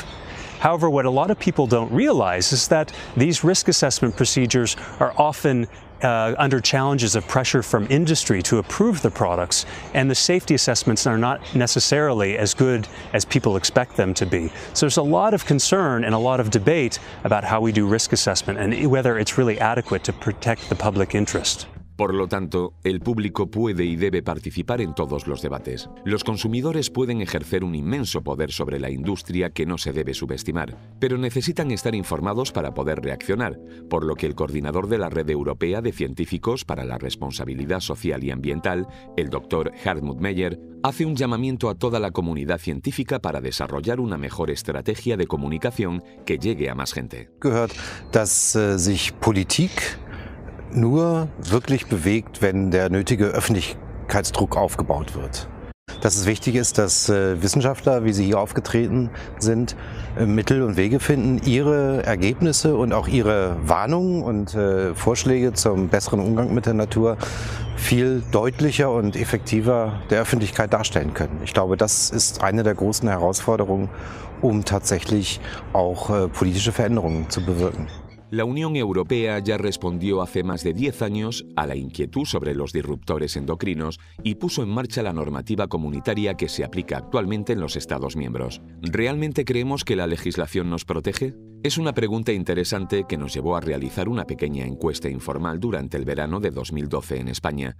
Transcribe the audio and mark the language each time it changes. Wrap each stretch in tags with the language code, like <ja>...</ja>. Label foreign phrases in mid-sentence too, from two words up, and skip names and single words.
<en>However, what a lot of people don't realize is that these risk assessment procedures are often under challenges of pressure from industry to approve the products, and the safety assessments are not necessarily as good as people expect them to be. So there's a lot of concern and a lot of debate about how we do risk assessment and whether it's really adequate to protect the public interest.</en> <es>Por lo tanto, el público puede y debe participar en todos los debates. Los consumidores pueden ejercer un inmenso poder sobre la industria que no se debe subestimar, pero necesitan estar informados para poder reaccionar, por lo que el coordinador de la Red Europea de Científicos para la Responsabilidad Social y Ambiental, el Dr. Hartmut Meyer, hace un llamamiento a toda la comunidad científica para desarrollar una mejor estrategia de comunicación que llegue a más gente.</es> <de>Gehört, dass sich Politik nur wirklich bewegt, wenn der nötige Öffentlichkeitsdruck aufgebaut wird. Dass es wichtig ist, dass Wissenschaftler, wie sie hier aufgetreten sind, Mittel und Wege finden, ihre Ergebnisse und auch ihre Warnungen und Vorschläge zum besseren Umgang mit der Natur viel deutlicher und effektiver der Öffentlichkeit darstellen können. Ich glaube, das ist eine der großen Herausforderungen, um tatsächlich auch politische Veränderungen zu bewirken.</de> <es>La Unión Europea ya respondió hace más de 10 años a la inquietud sobre los disruptores endocrinos y puso en marcha la normativa comunitaria que se aplica actualmente en los Estados miembros. ¿Realmente creemos que la legislación nos protege? Es una pregunta interesante que nos llevó a realizar una pequeña encuesta informal durante el verano de 2012 en España.</es>